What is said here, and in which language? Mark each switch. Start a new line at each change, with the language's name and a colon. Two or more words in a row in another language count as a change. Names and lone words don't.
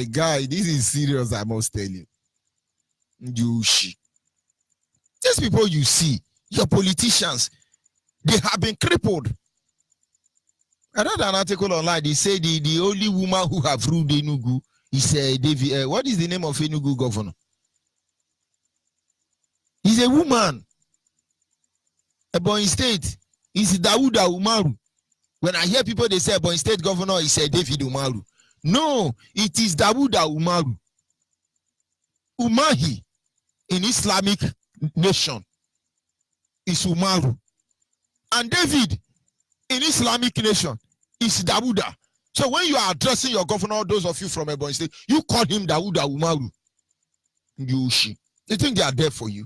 English: Guy, this is serious, I must tell you. These people you see, your politicians, they have been crippled. I read an article online. They say the only woman who have ruled Enugu is David. What is the name of Enugu governor? He's a woman. Ebonyi State is Dawuda Umaru. When I hear people, they say Ebonyi State governor is David Umaru. No, it is Dawuda Umaru. Umahi in Islamic nation is Umaru. And David in Islamic nation is Dawuda. So when you are addressing your governor, those of you from Ebonyi State, you call him Dawuda Umaru. They think they are there for you.